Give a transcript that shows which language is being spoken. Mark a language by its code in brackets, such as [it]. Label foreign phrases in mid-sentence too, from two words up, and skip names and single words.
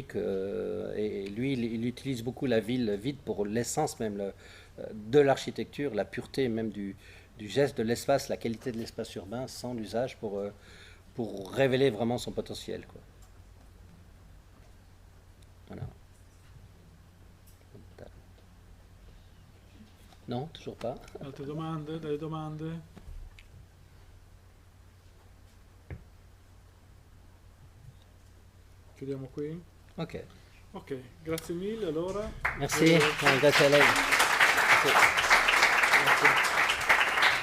[fr] Et lui, il utilise beaucoup la ville vide pour l'essence même, de l'architecture, la pureté même du geste, de l'espace, la qualité de l'espace urbain sans l'usage pour révéler vraiment son potentiel, quoi. Voilà. Non, toujours pas. [it] Altre domande? Delle domande? Chiudiamo qui? Ok. Ok, grazie mille allora. Merci, grazie a lei. Grazie.